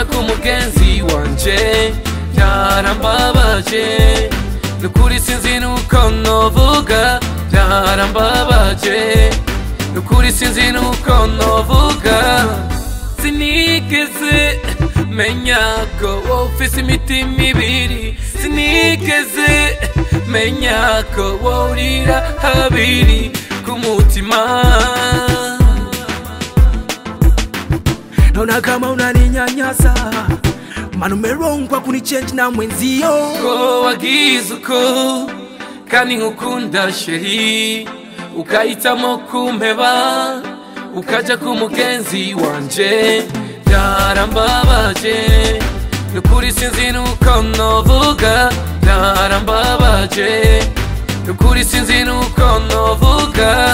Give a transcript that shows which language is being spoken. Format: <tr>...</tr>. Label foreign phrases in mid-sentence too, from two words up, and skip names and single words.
<rn>kumugenzi wanje byarambabaje nukuri sinzi nuko novuga byarambabaje nukuri sinzi nuko novuga sinigeze menya ko ufise imitima ibiri sinigeze menya ko worira habiri kumutima</rn> <sw>naona kama unaninyanyasa maana umerongwa kunichange na mwenzio.</sw> <rn>Ko wagizuko kandi nkukunda sheri ukahitamo kumpeba ukaja kumugenzi wanje byarambabaje nukuri sinzi nuko novuga byarambabaje nukuri sinzi nuko novuga.</rn>